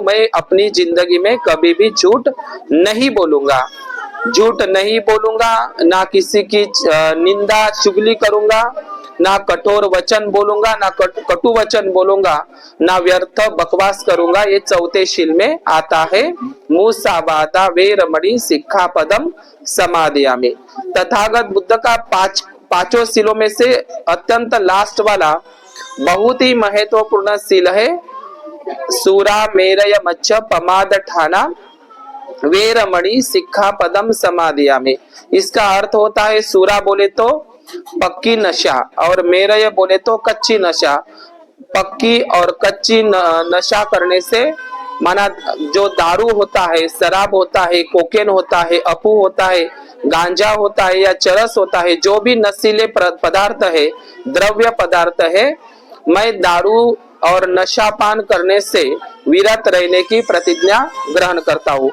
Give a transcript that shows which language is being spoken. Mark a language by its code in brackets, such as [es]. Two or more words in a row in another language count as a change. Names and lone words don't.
[hi] मैं अपनी जिंदगी में कभी भी झूठ नहीं बोलूंगा, झूठ नहीं बोलूंगा, ना किसी की निंदा चुगली करूंगा, ना कठोर वचन बोलूंगा, ना कटु वचन बोलूंगा, ना व्यर्थ बकवास करूंगा। ये चौथे शील में आता है, [pi] मुसावादा वेरमणि सिक्खापदम समादियामि। [hi] तथागत बुद्ध का पांचों सीलों में से अत्यंत लास्ट वाला बहुत ही महत्वपूर्ण सील है, [pi] सूरा मेरय मच्छ पमाद ठाना वेरमणि सिक्खापदम समादियामि। [hi] इसका अर्थ होता है, सूरा बोले तो पक्की नशा और मेरय बोले तो कच्ची नशा। पक्की और कच्ची नशा करने से, माना जो दारू होता है, शराब होता है, कोकेन होता है, अफू होता है, गांजा होता है या चरस होता है, जो भी नशीले पदार्थ है, द्रव्य पदार्थ है, मैं दारू और नशा पान करने से विरत रहने की प्रतिज्ञा ग्रहण करता हूँ।